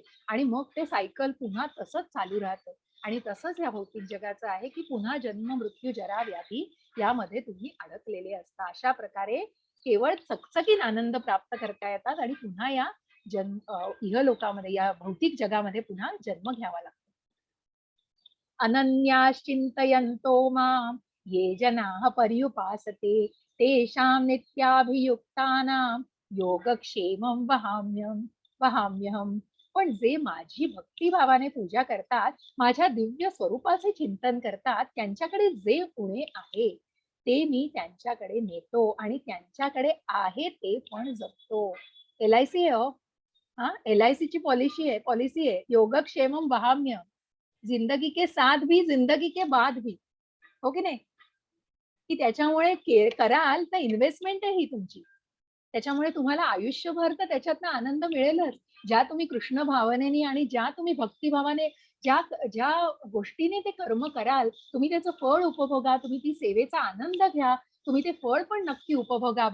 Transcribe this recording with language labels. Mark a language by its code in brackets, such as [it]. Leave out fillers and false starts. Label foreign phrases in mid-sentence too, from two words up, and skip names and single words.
[mr] आणि मग ते सायकल पुन्हा तसंच चालू राहतं. आणि तसंच या भौतिक जगाचं आहे, की पुन्हा जन्म, मृत्यू, जरा, व्याधी यामध्ये तुम्ही अडकलेले असता. अशा प्रकारे केवळ चकचकीत आनंद प्राप्त करता येतात, आणि पुन्हा या इहलोकामध्ये, या भौतिक जगामध्ये पुन्हा जन्म घ्यावा लागतो. [sa] अनन्याश्चिन्तयन्तो मां ये जनाः पर्युपासते तेषां नित्याभियुक्तानां योगक्षेमं वहाम्यहम्. [mr] पण जे माझी भक्तिभावाने पूजा करतात, माझ्या दिव्य स्वरूपाचे चिंतन करतात, त्यांच्याकडे जे उणे आहे, ते मी त्यांच्याकडे नेतो आणि त्यांच्याकडे आहे ते पण जपतो. LIC आहे हो. हां, LICची पॉलिसी आहे. [sa] योगक्षेमम वहाम्य. [hi] जिंदगी के साथ भी, जिंदगी के बाद भी. [mr] हो की नाही? की त्याच्यामुळे कराल तर इन्व्हेस्टमेंट आहे ही तुमची. त्याच्यामुळे तुम्हाला आयुष्यभर तर त्याच्यातनं आनंद मिळेलच. ज्या तुम्ही कृष्ण भावनेने आणि ज्या तुम्ही भक्तिभावाने ज्या ज्या गोष्टीने ते कर्म कराल, तुम्ही त्याचं फळ उपभोगा, तुम्ही ती सेवेचा आनंद घ्या, तुम्ही ते फळ पण नक्की उपभोगा.